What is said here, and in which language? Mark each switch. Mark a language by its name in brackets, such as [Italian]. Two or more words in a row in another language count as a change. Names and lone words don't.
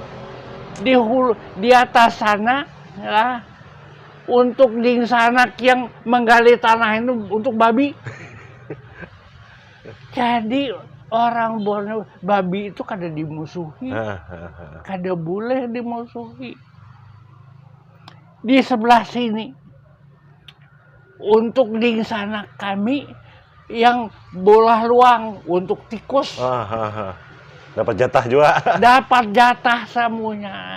[Banjar] Di atas sana lah untuk ding sanak yang menggali tanah itu untuk babi. Jadi orang Borneo babi itu kada dimusuhi, kada boleh dimusuhi. Di sebelah sini untuk ding sanak kami yang bola luang untuk tikus. Dapat jatah juga. Dapat jatah semuanya.